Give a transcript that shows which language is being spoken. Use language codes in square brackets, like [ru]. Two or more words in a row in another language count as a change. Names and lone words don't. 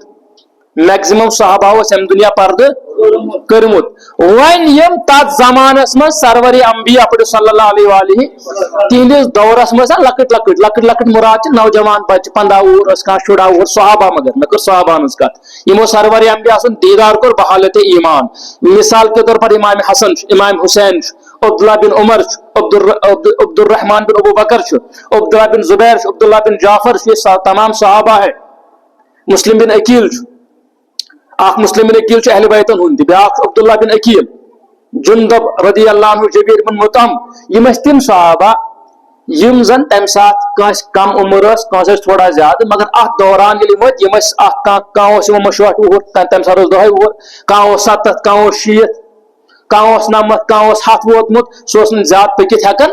[ks] میکزِمم صحابہ اوس اَمہِ دُنیا پردٕ کوٚرمُت. وۄنۍ یِم تتھ زمانس منٛز سرور انبیاء پٔرِو [ar] صلی اللہ علیہ, [ks] تِہنٛدِس دورس منٛز لۄکٕٹۍ مُراد چھِ نوجوان بچہِ, 15 وُہُر ٲس کانٛہہ, 14 وُہُر صحابہ, مگر مےٚ کٔر صحابہ ہٕنٛز کتھ. یِمو سرور انبیاء سُنٛد دیٖدار کوٚر بحالت ایمان. [ur] مثال کے طور پر [ks] امام حسن چھُ, امام حسین چھُ, عبداللہ بن عمر چھُ, عبدالرحمان بن ابو بکر چھُ, عبداللہ بن زبیر چھُ, عبداللہ بن جعفر چھُ, [ur] یہ تمام صحابہ ہے. [ks] مسلم بن عقیل چھُ, اکھ مسلم بن عقیل چھُ اہلِ بیتن ہُنٛد, بیاکھ چھُ عبداللہ بن عقیل, جندب [ar] رضی اللہ عنہ, [ks] جبیر بن مطعم. یِم ٲسۍ تِم صحابہ یِم زن تمہِ ساتہٕ کٲنٛسہِ کم عمر ٲس, کٲنٛسہِ ٲسۍ تھوڑا زیادٕ, مگر اتھ دوران ییٚلہِ یِم ٲسۍ, یِم ٲسۍ اکھ کانٛہہ اوس یِمو منٛز 60 وُہُر, تمہِ ساتہٕ اوس 10 وُہُر, کانٛہہ اوس 70, کانٛہہ اوس 60, کانٛہہ اوس 90, کانٛہہ اوس 100 ووتمُت, سُہ اوس نہٕ زیادٕ پٔکِتھ ہٮ۪کان.